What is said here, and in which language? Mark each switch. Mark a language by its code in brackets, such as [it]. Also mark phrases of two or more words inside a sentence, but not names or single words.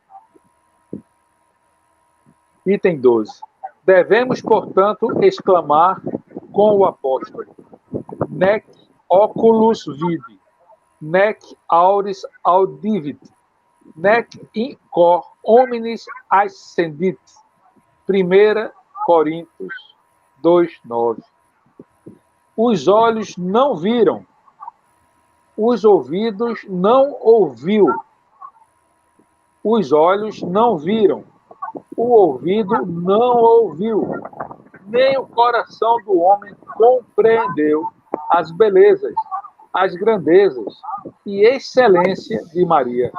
[pt] Item 12. Devemos, portanto, exclamar com o apóstolo: [la] Nec oculus vidi, nec auris audivit, nec in cor hominis ascendit. [pt] 1 Coríntios 2:9. Os olhos não viram, os ouvidos não ouviu, os olhos não viram, o ouvido não ouviu, nem o coração do homem compreendeu as belezas, as grandezas e excelência de Maria.